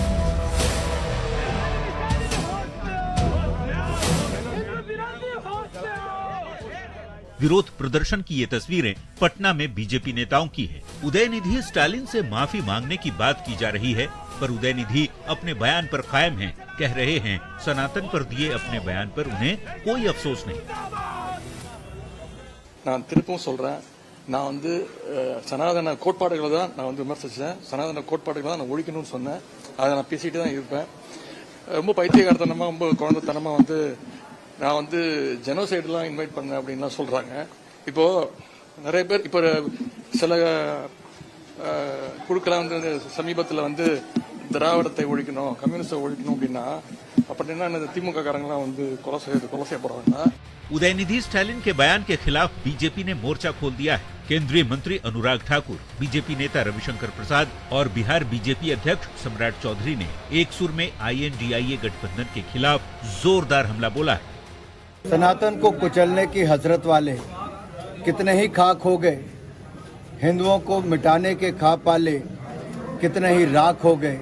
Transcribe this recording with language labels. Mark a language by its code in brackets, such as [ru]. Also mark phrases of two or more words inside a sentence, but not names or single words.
[hi] विरोध प्रदर्शन की ये तस्वीरें पटना में बीजेपी नेताओं की है। उदयनिधि स्टालिन से माफी मांगने की बात की जा रही है, पर उदयनिधि अपने बयान पर कायम हैं। कह रहे हैं सनातन पर दिए अपने बयान पर उन्हें कोई अफसोस नहीं। [ta] நான் திருப்பவும் சொல்றேன், நான் வந்து சனாதன கோட்பாடுகளை தான் நான் வந்து விமர்சிச்சேன். சனாதன கோட்பாடுகளை தான் நான் ஒழிக்கணும்னு சொன்னேன். அதை நான் பேசிட்டு தான் இருப்பேன். ரொம்ப பைத்தியக்காரத்தனமா ரொம்ப குழந்தைத்தனமா வந்து நான் வந்து [en] genocidelam invite [ta] பண்ணேன் அப்படின்லாம் சொல்றாங்க. இப்போ நிறைய பேர் இப்போ சில குழுக்கெல்லாம் வந்து சமீபத்தில் வந்து திராவிடத்தை ஒழிக்கணும், கம்யூனிஸ்டை ஒழிக்கணும் அப்படின்னா அப்படின்னா திமுக காரங்களாம் வந்து கொலை செய்யப்படுறாங்க। [hi] उदयनिधि स्टालिन के बयान के खिलाफ बीजेपी ने मोर्चा खोल दिया है। केंद्रीय मंत्री अनुराग ठाकुर, बीजेपी नेता रविशंकर प्रसाद और बिहार बीजेपी अध्यक्ष सम्राट चौधरी ने एक सुर में आईएनडीआईए गठबंधन के खिलाफ जोरदार हमला बोला है। सनातन को कुचलने की हसरत वाले कितने ही खाक हो गए, हिंदुओं को मिटाने के खा पाले कितने ही राख हो गए।